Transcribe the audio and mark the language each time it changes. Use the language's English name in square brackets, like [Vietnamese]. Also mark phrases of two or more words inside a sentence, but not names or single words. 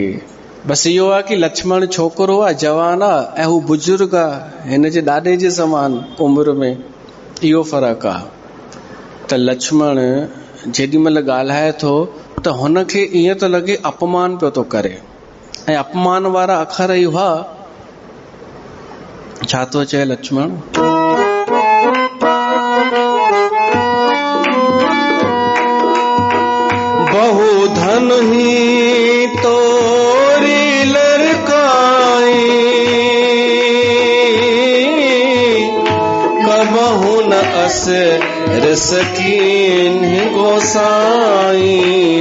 [Sindhi] बसि इहो आहे कि लक्ष्मण छोकिरो आहे, जवान आहे, ऐं हू बुजुर्ग आहे, हिन जे ॾाॾे जे समान उमिरि में, इहो फ़र्क़ु आहे। त लक्ष्मण जेॾी महिल ॻाल्हाए थो त हुनखे ईअं थो लॻे अपमान पियो थो करे, ऐं अपमान वारा अखर ई हुआ। छा थो चए लक्ष्मण? [Awadhi] बहु धन ही तोरी लड़काई, कबहु न अस रसकीन गोसाई।